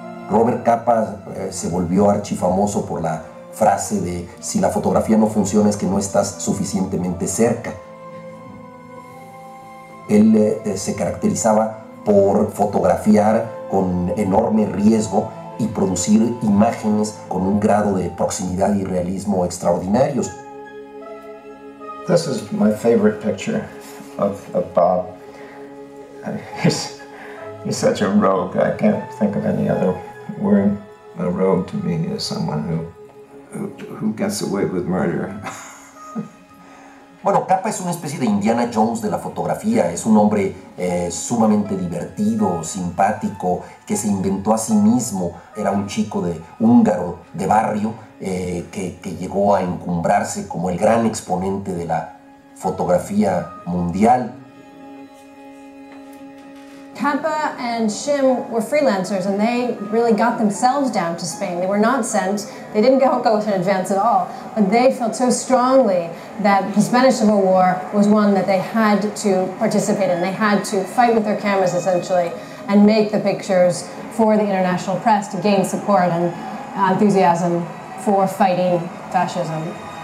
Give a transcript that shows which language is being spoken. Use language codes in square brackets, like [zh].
[es] Robert Capa se volvió archifamoso por la frase de si la fotografía no funciona es que no estás suficientemente cerca. Él se caracterizaba por fotografiar con enorme riesgo y producir imágenes con un grado de proximidad y realismo extraordinarios. [en] This is my favorite picture of Bob. He's such a rogue. I can't think of any other word. A rogue to me is someone who gets away with murder. [es] Bueno, Capa es una especie de Indiana Jones de la fotografía. Es un hombre sumamente divertido, simpático, que se inventó a sí mismo. Era un chico húngaro de barrio que llegó a encumbrarse como el gran exponente de la fotografía mundial. [en] Capa and Shim were freelancers, and they really got themselves down to Spain. They were not sent, they didn't go in advance at all, but they felt so strongly that the Spanish Civil War was one that they had to participate in. They had to fight with their cameras, essentially, and make the pictures for the international press to gain support and enthusiasm for fighting fascism.